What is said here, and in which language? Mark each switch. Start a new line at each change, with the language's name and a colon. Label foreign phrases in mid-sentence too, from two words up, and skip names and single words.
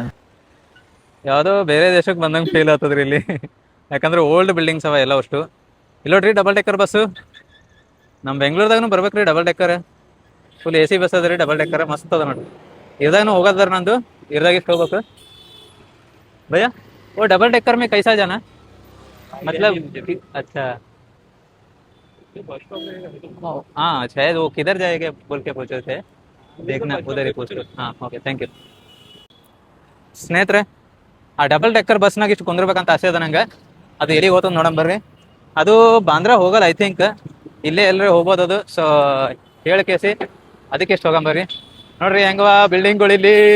Kannada: ಯಾವುದೋ ಬೇರೆ ದೇಶಕ್ಕೆ ಬಂದಂಗೆ ಫೀಲ್ ಆಗ್ತದ್ರಿ ಇಲ್ಲಿ. ಯಾಕಂದ್ರೆ
English: old buildings
Kannada: ಅವ ಎಲ್ಲ ಅಷ್ಟು. ಇಲ್ಲೋಡ್ರಿ
English: double decker
Kannada: ಬಸ್ಸು. ನಮ್ಮ ಬೆಂಗಳೂರದಾಗೂ ಬರ್ಬೇಕ್ರಿ
English: double decker. full AC bus
Kannada: ಅದ ರೀ,
English: double decker
Kannada: ಮಸ್ತ್ ಅದ ನೋಡ್ರಿ. ಇರ್ದಾಗೂ ಹೋಗೋದಾರ ನಂದು, ಇರ್ದಾಗ ಇಷ್ಟು ಹೋಗ್ಬೇಕು ಭಯ್ಯ.
Hindi: वो डबल डेकर में कैसा जाना, मतलब अच्छा हाँ शायद वो किधर जाएगा बोल के पूछे थे, देखना उधर ही पूछ.
English: हाँ okay, thank you.
Kannada: ಸ್ನೇಹಿತರೆ ಆ
English: double decker
Kannada: ಬಸ್ನಾಗ ಇಷ್ಟು ಕುಂದಿರ್ಬೇಕಂತ ಆಸೆ ಅದ ನಂಗೆ. ಅದು ಎಲ್ಲಿಗೆ ಹೋಗ್ತದೆ ನೋಡಮ್ ಬರ್ರಿ. ಅದು ಬಾಂದ್ರ ಹೋಗಲ್ಲ
English: I think,
Kannada: ಇಲ್ಲೇ ಎಲ್ಲರೂ ಹೋಗ್ಬೋದು ಅದು. ಸೊ ಕೇಸಿ ಅದಕ್ಕೆ ಎಷ್ಟು ಹೋಗಂಬರ್ರಿ. ನೋಡ್ರಿ ಹೆಂಗವ ಬಿಲ್ಡಿಂಗ್ಗಳು ಇಲ್ಲಿ.